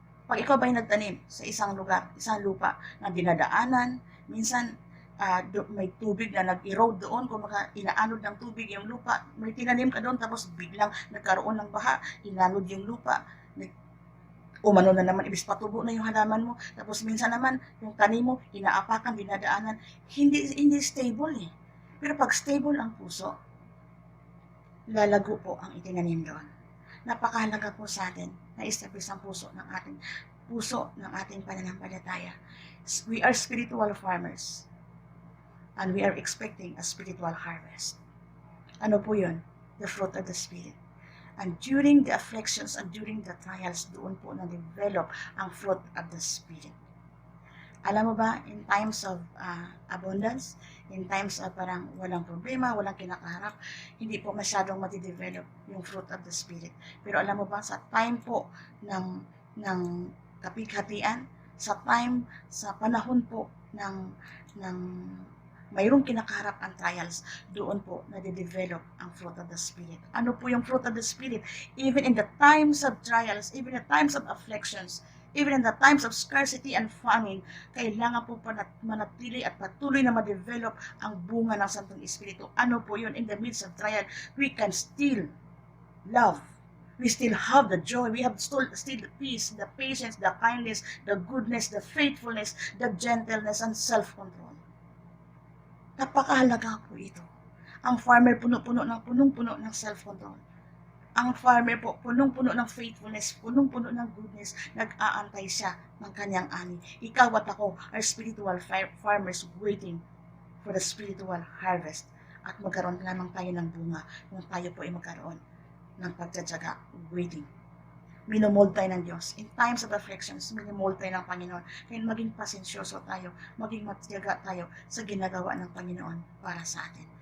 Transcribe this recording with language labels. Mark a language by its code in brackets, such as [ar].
[tl] Pag ikaw ba'y nagtanim sa isang lugar, isang lupa na dinadaanan, minsan may tubig na nag-erode doon, kung inaanod ng tubig yung lupa, may tinanim ka doon, tapos biglang nagkaroon ng baha, inanod yung lupa, umano na naman, ibig patubo na yung halaman mo, tapos minsan naman, yung tanim mo, inaapakan, dinadaanan, hindi stable eh. Pero pag stable ang puso, lalago po ang itinanim doon. Napakahalaga po sa atin na establish ang puso ng ating pananampalataya. [en] We are spiritual farmers. And we are expecting a spiritual harvest. [tl] Ano po yun? [en] The fruit of the Spirit. And during the afflictions and during the trials, [tl] doon po na-develop ang [en] fruit of the Spirit. [tl] Alam mo ba, [en] in times of abundance, in times of [tl] parang walang problema, walang kinakaharap, hindi po masyadong matidevelop yung fruit of the Spirit. Pero alam mo ba, sa time po ng kapighatian, sa panahon po ng mayroong kinakaharap ang trials, doon po nade-develop ang fruit of the Spirit. Ano po yung fruit of the Spirit? [en] Even in the times of trials, even in the times of afflictions, even in the times of scarcity and famine, [tl] kailangan po manatili at patuloy na ma-develop ang bunga ng Santong Espiritu. Ano po yun? [en] In the midst of trial, we can still love. We still have the joy. We have still the peace, the patience, the kindness, the goodness, the faithfulness, the gentleness, and self-control. [tl] Napakahalaga po ito. Ang farmer punong-puno ng self-control. Ang farmer po punong-puno ng faithfulness, punong-puno ng goodness, nag-aantay siya ng kanyang ani. Ikaw at ako [en] are spiritual farmers waiting for the spiritual harvest. [tl] at magkaroon lamang tayo ng bunga kung tayo po ay magkaroon ng pagtsatsaga, waiting. Minomold tayo ng Diyos. [en] In times of afflictions, [tl] minomold tayo ng Panginoon. Kaya maging pasensyoso tayo, maging matyaga tayo sa ginagawa ng Panginoon para sa atin.